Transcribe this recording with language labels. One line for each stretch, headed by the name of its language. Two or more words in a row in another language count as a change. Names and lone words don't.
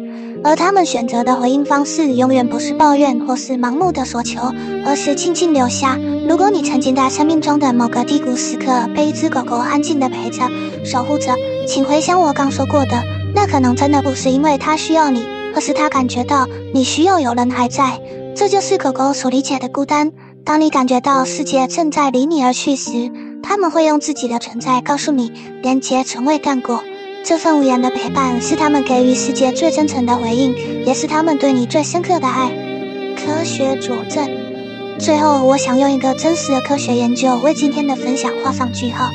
Chinese: 而他們選擇的回應方式永遠不是抱怨或是盲目的索求，而是靜靜留下。如果你曾經在生命中的某個低谷時刻被一隻狗狗安靜地陪着、守護着，請回想我剛說過的，那可能真的不是因為它需要你，而是它感覺到你需要有人還在。這就是狗狗所理解的孤單。當你感覺到世界正在離你而去時，它們會用自己的存在告訴你，連結從未斷過。這份無言的陪伴是他們給予世界最真誠的回應，也是他們對你最深刻的愛。科學佐證。最後，我想用一個真實的科學研究為今天的分享畫上句號。